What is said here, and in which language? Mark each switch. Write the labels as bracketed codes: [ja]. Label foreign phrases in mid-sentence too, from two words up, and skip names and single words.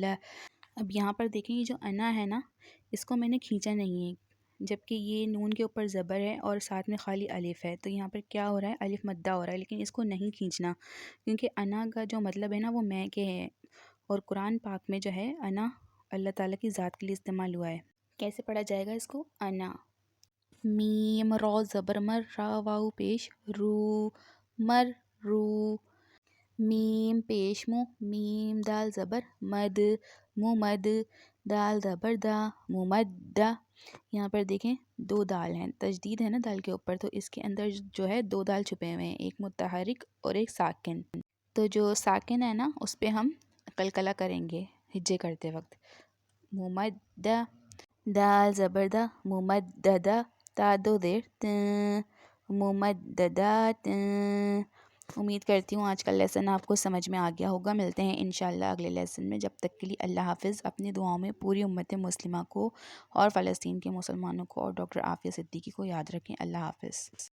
[ur] اب یہاں پر دیکھیں یہ جو انا ہے نا، اس کو میں نے کھینچا نہیں ہے، جبکہ یہ نون کے اوپر زبر ہے اور ساتھ میں خالی الف ہے. تو یہاں پر کیا ہو رہا ہے؟ الف مدہ ہو رہا ہے، لیکن اس کو نہیں کھینچنا کیونکہ انا کا جو مطلب ہے نا وہ میں کے ہے، اور قرآن پاک میں جو ہے انا اللہ تعالیٰ کی ذات کے لیے استعمال ہوا ہے. کیسے پڑھا جائے گا اس کو؟ انا. میم را زبر مر، را واو پیش رو، مر رو. میم پیش مو، میم دال زبر مد، مد، دال زبر دا، ممدہ. یہاں پر دیکھیں دو دال ہیں، تشدید ہے نا دال کے اوپر، تو اس کے اندر جو ہے دو دال چھپے ہوئے ہیں، ایک متحرک اور ایک ساکن. تو جو ساکن ہے نا اس پہ ہم قلقلہ کریں گے ہجے کرتے وقت۔ ممدہ، دال زبردہ، ممددہ، تا دو زیر ممددات۔ امید کرتی ہوں آج کا لیسن آپ کو سمجھ میں آ گیا ہوگا۔ ملتے ہیں انشاءاللہ اگلے لیسن میں، جب تک کے لیے اللہ حافظ۔ اپنی دعاؤں میں پوری امت مسلمہ کو اور فلسطین کے مسلمانوں کو اور ڈاکٹر عافیہ صدیقی کو یاد رکھیں۔ اللہ حافظ۔